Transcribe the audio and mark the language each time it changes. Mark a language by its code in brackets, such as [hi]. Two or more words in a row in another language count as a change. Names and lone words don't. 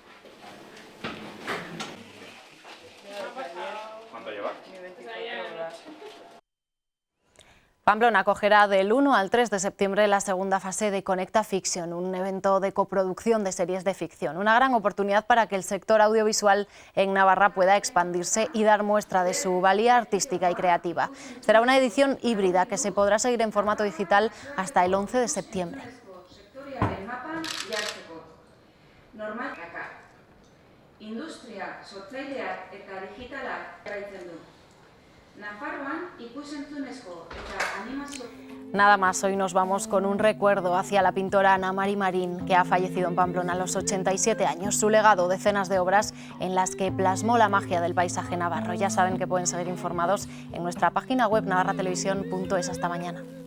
[es] Pamplona acogerá del 1 al 3 de septiembre la segunda fase de Conecta Fiction, un evento de coproducción de series de ficción. Una gran oportunidad para que el sector audiovisual en Navarra pueda expandirse y dar muestra de su valía artística y creativa. Será una edición híbrida que se podrá seguir en formato digital hasta el 11 de septiembre. [eu] Industria, sortzaileak eta digitalak jarraitzen du. Nafarroan ikus-entzunezko eta animazio. [es] Nada más, hoy nos vamos con un recuerdo hacia la pintora Ana Mari Marín, que ha fallecido en Pamplona a los 87 años. Su legado, decenas de obras en las que plasmó la magia del paisaje navarro. Ya saben que pueden seguir informados en nuestra página web navarratelevisión.es. Hasta mañana.